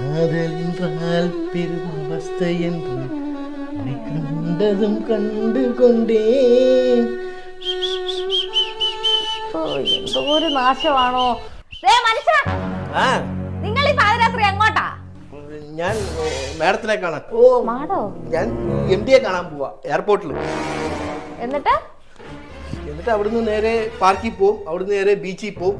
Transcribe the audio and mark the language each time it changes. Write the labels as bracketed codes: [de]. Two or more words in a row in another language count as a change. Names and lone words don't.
[ta] காதல் என்றால் பெரும் அவஸ்தை என்று கண்டதும் கண்டு கொண்டேன். [ml] എന്തോ ഒരു നാശമാണോ മനുഷ്യ. നിങ്ങൾ ഈ പാതിരാത്രി എങ്ങോട്ടാ? ഞാൻ മാഡത്തിനെ കാണാൻ. മാഡോ? ഞാൻ MD-യെ കാണാൻ പോവാ എയർപോർട്ടിൽ. എന്നിട്ട് അവിടുന്ന് നേരെ പാർക്കിൽ പോവും, അവിടുന്ന് നേരെ ബീച്ചിൽ പോവും.